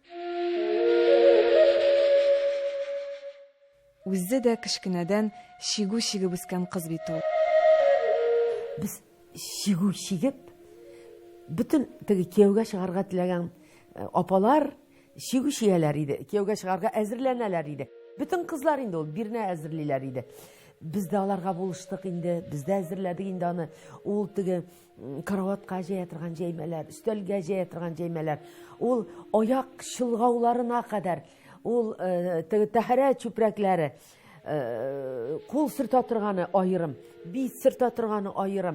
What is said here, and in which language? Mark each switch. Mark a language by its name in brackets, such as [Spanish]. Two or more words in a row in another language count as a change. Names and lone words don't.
[Tatar] Үзе дә кечкенәдән шигү чигеп үскән кыз бит ул. Без шигү чигеп, бөтен теге кияүгә чыгарга теләгән апалар шигү чияләр иде. Кияүгә чыгарга әзерләнәләр иде. Бөтен кызлар инде ул бирне әзерлиләр иде. Biz de аларга булыштык инде, biz de әзерләдек инде аны. Ул теге караватка җәя торган җәймәләр, өстәлгә җәя торган җәймәләр. Ул аяк шылгауларына кадәр, ул теге тәһәрә чүпрәкләре, кул сырта торганы аерым, бит сырта торганы аерым.